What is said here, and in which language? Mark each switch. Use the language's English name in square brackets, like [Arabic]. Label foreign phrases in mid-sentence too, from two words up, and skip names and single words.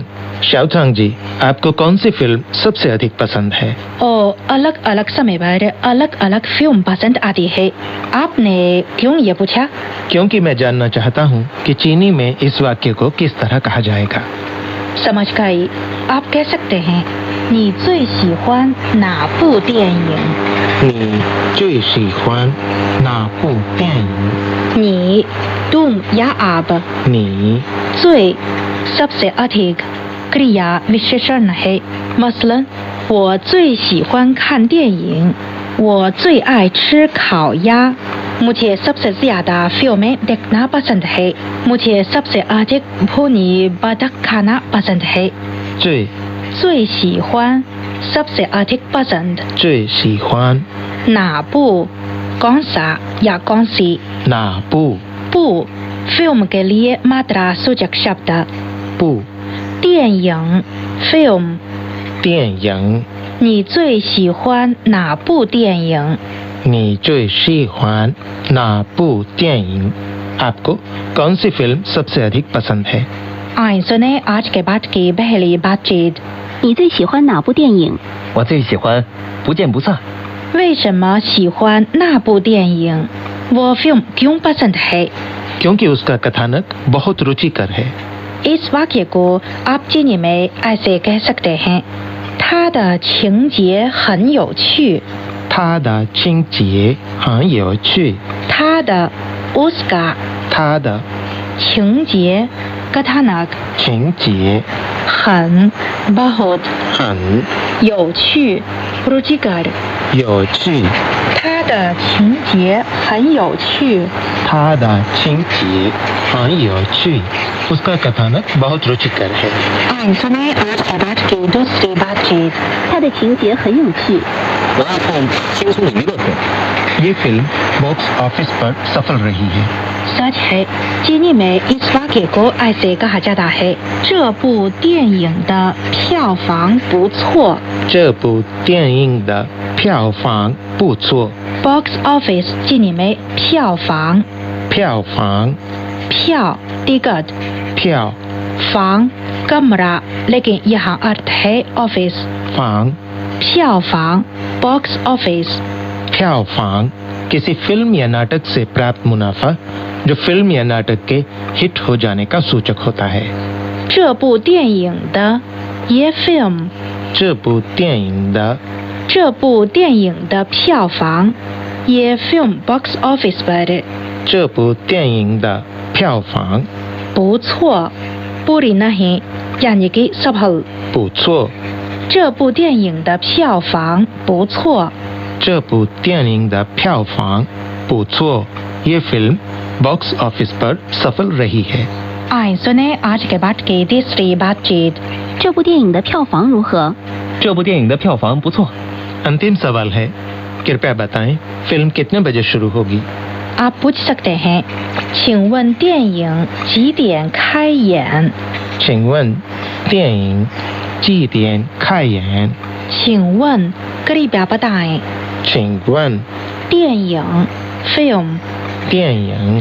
[Hindi] शाओथांग जी, आपको कौन सी फिल्म सबसे अधिक पसंद है? अलग अलग समय पर अलग अलग फिल्म पसंद आती है। आपने क्यों ये पूछा? क्योंकि मैं जानना चाहता हूँ कि चीनी में इस वाक्य को किस तरह कहा जाएगा। समझ गई। आप कह सकते हैं, [Chinese] 你最喜欢哪部电影? 你最喜欢哪部电影? [Hindi] 你 तुम या आप। [Chinese] 你 [Hindi] 最 सबसे अधिक क्रिया विशेषण है। मसलन, [Chinese] 我最喜欢看电影，我最爱吃烤鸭। [Hindi] मुझे सबसे ज्यादा फिल्में देखना पसंद है। मुझे सबसे अधिक भुनी बतख खाना पसंद है। [Chinese] 最最喜欢 [Hindi] सबसे अधिक पसंद। [Chinese] 最喜欢 [Hindi] 哪部 कौन सा या कौन सी। [Chinese] 哪部 [Hindi] 部 फिल्म के लिए मात्रा सूचक शब्द। [Chinese] 部 [Hindi] 电影 फिल्म। [Chinese] 电影你最喜欢哪部电影? 你最喜欢哪部电影? [Hindi] आपको कौन सी फिल्म सबसे अधिक पसंद है? आइए सुने आज के पाठ की पहली बातचीत। [Chinese] 你最喜欢哪部电影？我最喜欢不见不散。为什么喜欢那部电影? [Hindi] वो फिल्म क्यों पसंद है? क्योंकि उसका कथानक बहुत रुचिकर है। इस वाक्य को आप चीनी में ऐसे कह सकते हैं, [Chinese] 它的情节很有趣。它的情节很有趣。它的 [Hindi] उसका [Chinese] 它的 [Hindi] 情节 कथानक [Chinese] 情节 [Hindi] 很 बहुत [Chinese] 很 [Hindi] 有趣 रुचिकर [Chinese] 有趣。它的情节很有趣。他的情节很有趣。 [Hindi] उसका कथानक बहुत रुचिकर है। आइए सुने आज के बाद की दूसरी बातचीत। [Chinese] 他的情节很有趣。我爱看轻松的娱乐片。 [Hindi] ये फिल्म बॉक्स ऑफिस पर सफल रही है। सच है, चीनी में इस वाक्य को ऐसे कहा जाता है, [Chinese] 这部电影的票房不错。这部电影的票房不错。 [English] Box office [Hindi] चीनी में 票房， [Chinese] 票房， [Hindi] 票 टिकट， [Chinese] 票 [Hindi] 房 कमरा, लेकिन यहाँ अर्थ है ऑफिस। [Chinese] 房 [Hindi] 票房 [English] Box office. [Hindi] 票房 किसी फिल्म या नाटक से प्राप्त मुनाफा जो फिल्म या नाटक के हिट हो जाने का सूचक होता है। [Chinese] 这部电影的 [Hindi] ये फिल्म， [Chinese] 这部电影的，这部电影的票房 [Hindi] ये फिल्म [English] Box office [Hindi] पर [Chinese] 这部电影的票房 [Hindi] 不错，बुरी नहीं यानी कि सफल। [Chinese] 不错。这部电影的票房不错。这部电影的票房不错。 [Hindi] ये फिल्म [English] Box office [Hindi] पर सफल रही है। आइए सुने आज के बाद की तीसरी बातचीत। [Chinese] 这部电影的票房如何？这部电影的票房不错。 [Hindi] अंतिम सवाल है, कृपया बताएं फिल्म कितने बजे शुरू होगी? आप पूछ सकते हैं, [Chinese] 请问电影几点开演？请问电影几点开演？ [Hindi] 请问 कृपया बताएं। [Chinese] 请问电影 film 电影